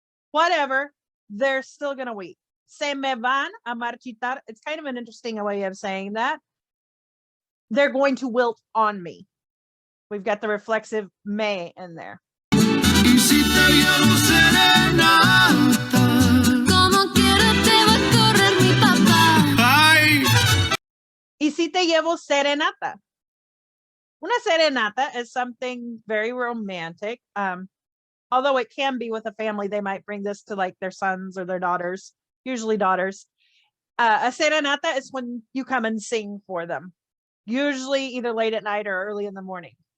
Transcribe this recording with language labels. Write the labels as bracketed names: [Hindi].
[English] Whatever, they're still going to weep. [Spanish] Se me van a marchitar. [English] It's kind of an interesting way of saying that. They're going to wilt on me. We've got the reflexive me in there. [Spanish] y si te llevo serenata. Como quiera te va a correr mi papá. Ay, Y si te llevo serenata. [English] Una serenata is something very romantic. Although it can be with a family, they might bring this to like their sons or their daughters, usually daughters. A serenata is when you come and sing for them, usually either late at night or early in the morning.